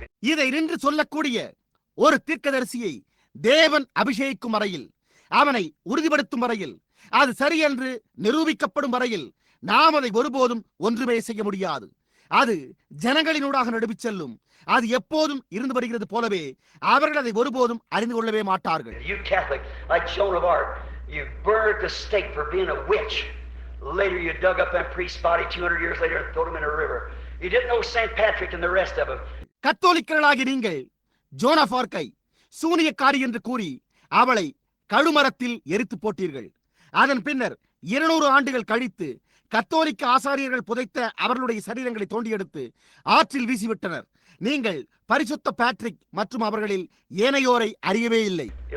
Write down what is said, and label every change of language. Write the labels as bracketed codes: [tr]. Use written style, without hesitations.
[ta] இதை நின்று சொல்லக்கூடிய ஒரு தீர்க்கதரிசியை தேவன் அபிஷேகிக்கும் வரையில், அவனை உறுதிப்படுத்தும் வரையில், அது சரி என்று நிரூபிக்கப்படும் வரையில் நாம் அதை ஒருபோதும் ஒன்றுமே செய்ய முடியாது. அது ஜனங்களினூடாக நடுவிச் செல்லும். அது எப்போதும் இருந்து வருகிறது போலவே அவர்கள் அதை ஒருபோதும் அறிந்து கொள்ளவே மாட்டார்கள். [en] You Catholic, like Joan of Arc, you burned at the stake for being a witch. Later you dug up that priest's body 200 years later and threw him in a river. You didn't know St. Patrick and the rest of them. [ta] கத்தோலிக்கர்களாகி நீங்கள் zone of ஆர்க்கை சூனியக்காரி என்று கூறி அவளை கழுமரத்தில் எரித்து போட்டீர்கள். அதன் பின்னர் 200 ஆண்டுகள் கழித்து கத்தோலிக்க ஆசாரியர்கள் புதைத்த அவர்களுடைய சரீரங்களை தோண்டி எடுத்து ஆற்றில் வீசிவிட்டனர். நீங்கள் பரிசுத்த பேட்ரிக் மற்றும் அவர்களில் ஏனையோரை அறியவே இல்லை.